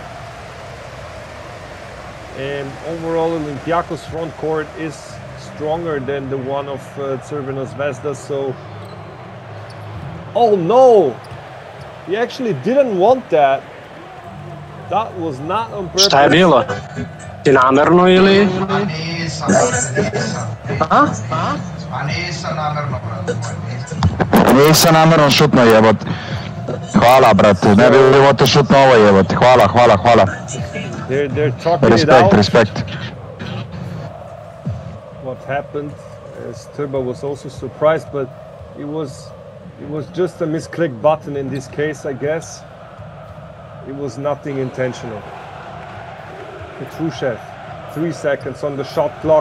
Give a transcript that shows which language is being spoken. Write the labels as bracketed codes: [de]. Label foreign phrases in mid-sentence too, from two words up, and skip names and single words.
[en] And overall, Olympiacos front court is stronger than the one of Crvena Zvezda. So, oh no, he actually didn't want that. That was not on purpose. [sr] Šta je bilo? Ti namerno ili? Nisam namerno šutno jebote. Hvala brate, ne bi bilo te šutno ovo jebote. Hvala. [en] They're talking it out. Respect. What happened? As Turba was also surprised, but it was just a misclick button in this case, I guess. It was nothing intentional. Petrushev, 3 seconds on the shot clock.